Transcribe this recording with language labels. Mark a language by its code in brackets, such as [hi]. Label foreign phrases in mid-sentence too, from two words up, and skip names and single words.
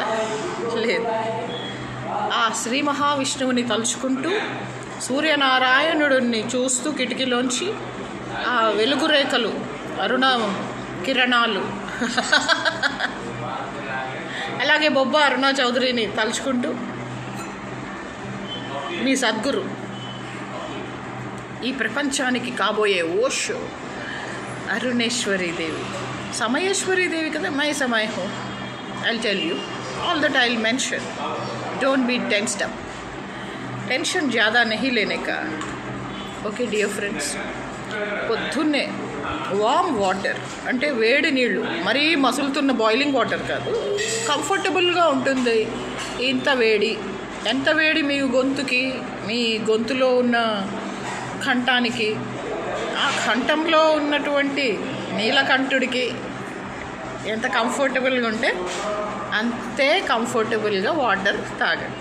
[te] లేదు, ఆ శ్రీ మహావిష్ణువుని తలుచుకుంటూ సూర్యనారాయణుడిని చూస్తూ కిటికీలోంచి ఆ వెలుగు రేఖలు, అరుణ కిరణాలు, అలాగే బొబ్బ అరుణా చౌదరిని తలుచుకుంటూ మీ సద్గురు ఈ ప్రపంచానికి కాబోయే ఓషో అరుణేశ్వరి దేవి, సమయేశ్వరి దేవి కదా. [hi] మై समय हो, [en] I'll tell you. All that I'll mention. Don't be tensed up. [hi] टेंशन ज़्यादा नहीं लेने का. [en] OK dear friends, [te] పొద్దున్నే [en] warm water [te] అంటే వేడి నీళ్ళు, మరీ మసులుతున్న [en] boiling water [te] కాదు, కంఫర్టబుల్గా ఉంటుంది. ఇంత వేడి, ఎంత వేడి మీ గొంతుకి, మీ గొంతులో ఉన్న కంఠానికి, ఆ కంఠంలో ఉన్నటువంటి నీలకంఠుడికి ఎంత కంఫర్టబుల్గా ఉంటే అంతే కంఫర్టబుల్గా వాటర్ తాగండి.